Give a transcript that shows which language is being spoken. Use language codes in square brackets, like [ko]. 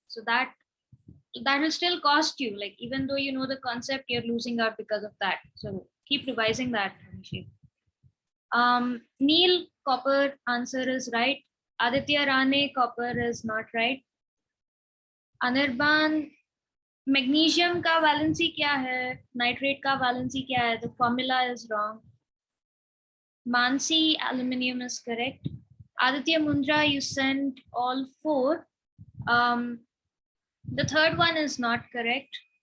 [en] So that will still cost you. Like even though you know the concept, you're losing out because of that. So keep revising that, Abhishek. Neil, copper answer is right. Aditya Rane, copper is not right. Anirban, [hi] Magnesium का valency क्या है? Nitrate का valency क्या है? [en] The formula is wrong. Mansi, aluminium is correct. Aditya Mundra, you sent all 4. The third one is not correct.